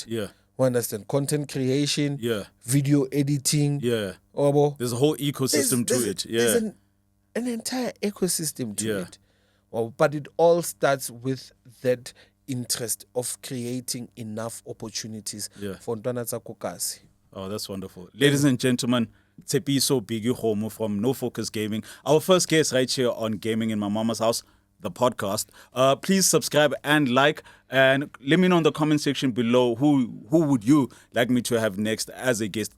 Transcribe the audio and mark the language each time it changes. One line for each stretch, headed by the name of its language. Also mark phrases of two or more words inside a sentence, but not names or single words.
English: Understand? Content creation. Video editing. There's a whole ecosystem to it. There's an entire ecosystem to it. Well, but it all starts with that interest of creating enough opportunities for
Southern Sotho: Ntwana tsa ko kasi.
English: Oh, that's wonderful. Ladies and gentlemen, Tshepiso Biggie Kgomo from NoFocus Gaming, our first guest right here on Gaming in My Mama's House, the podcast. Please subscribe and like, and let me know in the comment section below who would you like me to have next as a guest.